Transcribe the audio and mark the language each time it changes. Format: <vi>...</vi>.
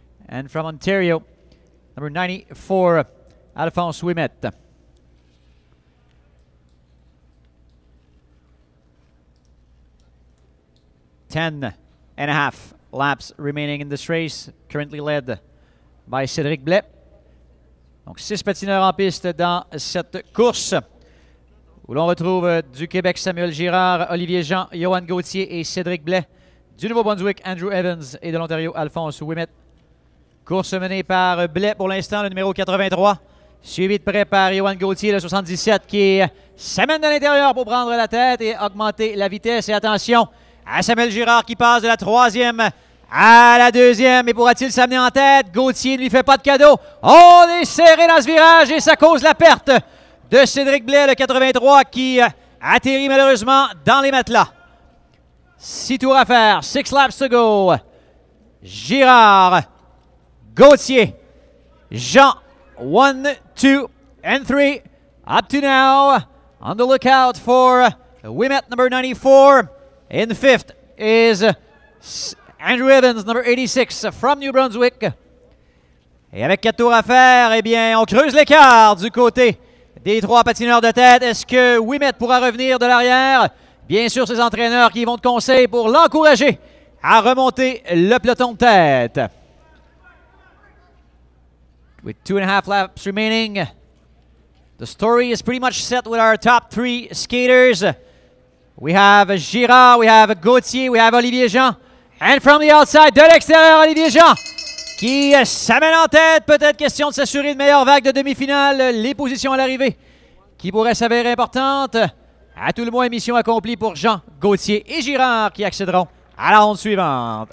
<en>And from Ontario, number 94, Alphonse Ouimet. Ten and a half laps remaining in this race, currently led by Cédric Blais.</en> <fr>Donc 6 patineurs en piste dans cette course, où l'on retrouve du Québec Samuel Girard, Olivier Jean, Johan Gauthier et Cédric Blais. Du Nouveau-Brunswick, Andrew Evans, et de l'Ontario, Alphonse Ouimet. Course menée par Blais pour l'instant, le numéro 83. Suivi de près par Johan Gauthier, le 77, qui s'amène de l'intérieur pour prendre la tête et augmenter la vitesse. Et attention à Samuel Girard qui passe de la 3e à la 2e. Et pourra-t-il s'amener en tête? Gauthier ne lui fait pas de cadeau. On est serré dans ce virage et ça cause la perte de Cédric Blais, le 83, qui atterrit malheureusement dans les matelas. 6 tours à faire,</fr> <en>6 laps to go. Girard, Gauthier, Jean, 1, 2, and 3. Up to now, on the lookout for Ouimet, number 94. In 5th is Andrew Evans, number 86, from New Brunswick.</en> <fr>Et avec 4 tours à faire, eh bien, on creuse l'écart du côté des 3 patineurs de tête. Est-ce que Ouimet pourra revenir de l'arrière? Bien sûr, ses entraîneurs qui vont de conseil pour l'encourager à remonter le peloton de tête.</fr> <en>With 2.5 laps remaining, the story is pretty much set with our top 3 skaters. We have Girard, we have Gauthier, we have Olivier Jean. And from the outside,</en> <fr>de l'extérieur, Olivier Jean, qui s'amène en tête. Peut-être question de s'assurer une meilleure vague de demi-finale. Les positions à l'arrivée qui pourraient s'avérer importantes. À tout le moins, mission accomplie pour Jean, Gauthier et Girard qui accéderont à la ronde suivante.</fr>